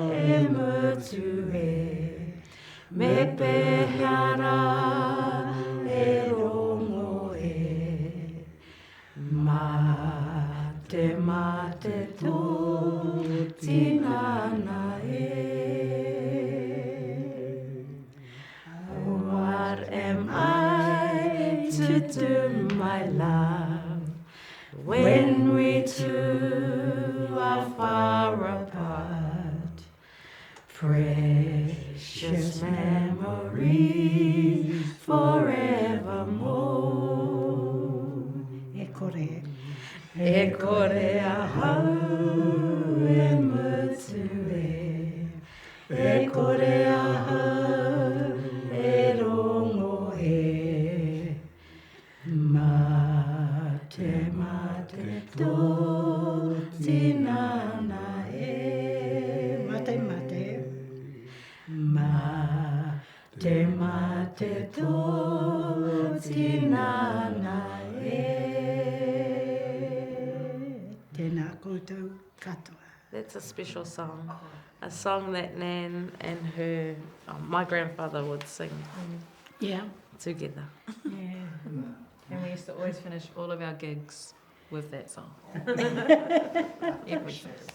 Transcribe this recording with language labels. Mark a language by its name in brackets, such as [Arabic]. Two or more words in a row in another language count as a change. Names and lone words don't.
[Māori] mutu e, me pehara e rongo e, mate tō tinana e. [English] What am I to do, my love, when we two are far apart? Precious memories forevermore. [Māori] E kore a hau e mutu e, e kore a hau e rongo e, mate tō tinana e. Mate tō tinana e. Tēnā koutou katoa. [English] That's a special song. A song that Nan and her, my grandfather would sing Yeah. together. Yeah. And we used to always finish all of our gigs with that song.